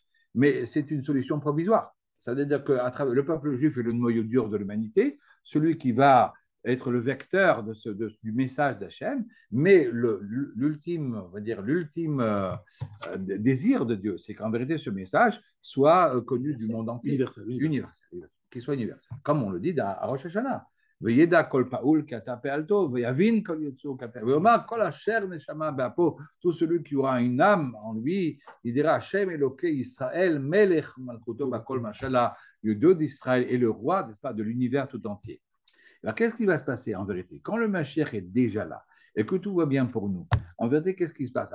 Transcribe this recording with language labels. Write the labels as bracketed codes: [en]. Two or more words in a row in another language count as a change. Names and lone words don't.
[fr] Mais c'est une solution provisoire. Ça veut dire que le peuple juif est le noyau dur de l'humanité, celui qui va être le vecteur du message d'Hachem, mais l'ultime désir de Dieu, c'est qu'en vérité, ce message soit connu du monde entier. Universel. Qu'il soit universel. Comme on le dit à Rosh Hashanah. [he] וידע כל פעול כי אתה פעלתו, ויבין כל יצור כתב. ויאמר כל אשר נשמה באפו, [fr] tout celui qui aura une âme en lui, il dira [he] השם אלוקי ישראל מלך ומלכותו בכל משלה, [fr] le Dieu d'Israël est le roi, n'est-ce pas, de l'univers tout entier. Alors qu'est-ce qui va se passer en vérité? Quand le Mashiach est déjà là et que tout va bien pour nous, en vérité, qu'est-ce qui se passe?